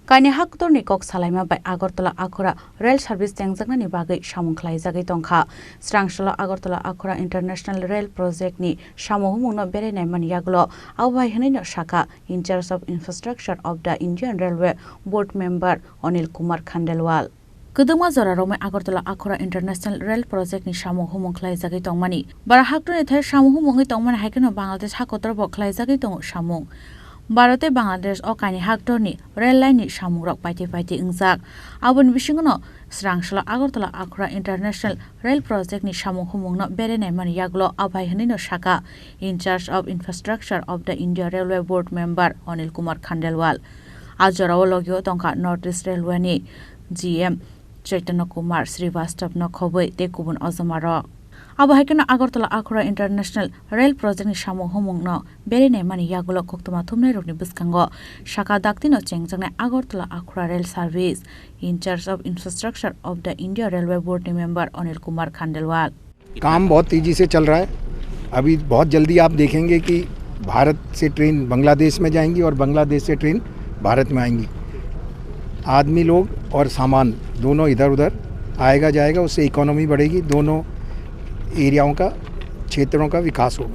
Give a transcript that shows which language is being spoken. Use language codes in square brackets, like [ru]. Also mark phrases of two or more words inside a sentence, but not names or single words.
[trp] Kaini haktor ni kok salaima bai Agartala Akhura Rail Service tengjagna ni bagai samung khlaijagui tongkha. Srangshala Agartala Akhura International Rail Project ni samuhumungno berenai mani yaglo awbai hnaino shaka [en] in charge of infrastructure of the Indian Railway Board member [trp] Anil Kumar Khandelwal. Kedua zora Rome Agartala Akhura International Rail Project ni samuhumung khlaijagui tongmani. Bara haktor ni thai samuhumung tongmani haikeno Bangladesh hakotor bo khlaijagui tong samung. Bharote Bangladesh o kaini haktor ni rail line ni samungrok paiti ingjak aboni bisingono srangshala Agartala Akhura International Rail Project ni samuhumungno berenai mani yaglo abai hnaino shaka [en] in charge of infrastructure of the India Railway Board member [trp] Anil Kumar Khandelwal ajorao logio tongka North East Railway ni GM Chaitanya Kumar Srivastav no khoboi te kubun ozomaro abo haikena Agartala Akhura International Rail Project ni samuhumungno berenai mani yagulo koktoma thumnai rokni biskango shaka daktino chengjangna Agartala Akhura Rail Service [en] in charge of infrastructure of the India Railway Board member [trp] Anil Kumar Khandelwal. [hi] काम बहुत तेजी से चल रहा है। अभी बहुत जल्दी आप देखेंगे कि भारत से ट्रेन बांग्लादेश में जाएंगी और बांग्लादेश से ट्रेन भारत में आएंगी। आदमी लोग और सामान दोनों इधर उधर आएगा जाएगा, उससे इकोनॉमी बढ़ेगी, दोनों एरियाओं का क्षेत्रों का विकास होगा।